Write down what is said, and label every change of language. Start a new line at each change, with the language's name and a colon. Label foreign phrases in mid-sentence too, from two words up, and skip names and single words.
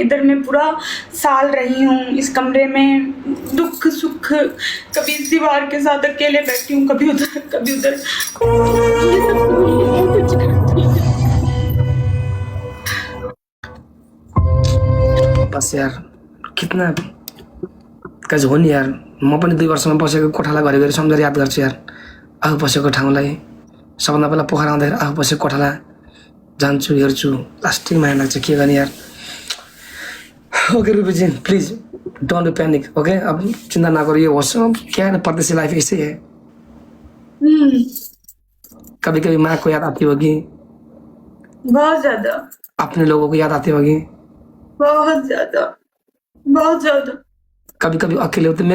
Hindi: इधर मैं पूरा साल रही हूँ इस कमरे में, दुख सुख, कभी इस दीवार के साथ अकेले बैठी हूँ, कभी उधर कभी उधर। बस यार, कितना कज हो नि यार।
Nepali: म पनि 2 वर्षमा बसेको कोठालाई घरिघरि सम्झेर याद गर्छु यार। आफू बसेको ठाउँलाई, सबभन्दा पहिला पोखरा आउँदाखेरि आफू बसेको कोठालाई जान्छु, हेर्छु, लास्टिङ माया लाग्छ। के गर्ने यार। ओके रुपी जी,
English: please don't be panic,
Nepali: ओके।
Hindi: अब चिंता ना करो, ये होश, क्या है ना, परदेसी लाइफ ऐसे ही है। कभी कभी माँ को याद आती होगी, बहुत ज्यादा, अपने लोगों को याद आती होगी, बहुत ज्यादा, बहुत ज्यादा। कभी कभी अकेले होते।